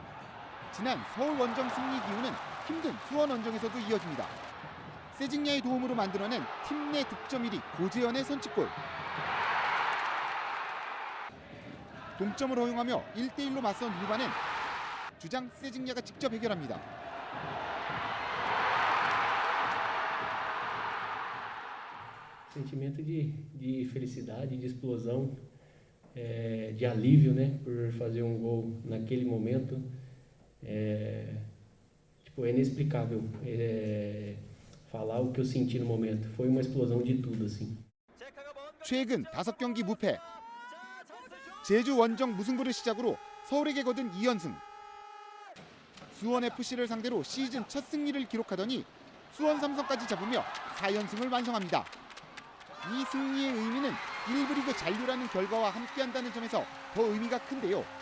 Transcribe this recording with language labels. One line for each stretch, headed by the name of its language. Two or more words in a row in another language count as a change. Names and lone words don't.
Korean: 지난 서울 원정 승리 기후는 힘든 수원 원정에서도 이어집니다. 세징야의 도움으로 만들어낸 팀 내 득점 1위 고재현의 선취골. 동점을 허용하며 1대1로 맞선 후반엔 주장 세징야가 직접 해결합니다.
Portuguese: Sentimento de felicidade, de explosão, de alívio, né, por fazer gol naquele momento. É inexplicável falar o que eu senti no momento. Foi uma explosão de tudo, assim.
Korean: 최근 5경기 무패. 제주 원정 무승부를 시작으로 서울에게 거둔 2연승. 수원 FC를 상대로 시즌 첫 승리를 기록하더니 수원 삼성까지 잡으며 4연승을 완성합니다. 이 승리의 의미는 1부 리그 잔류라는 결과와 함께한다는 점에서 더 의미가 큰데요.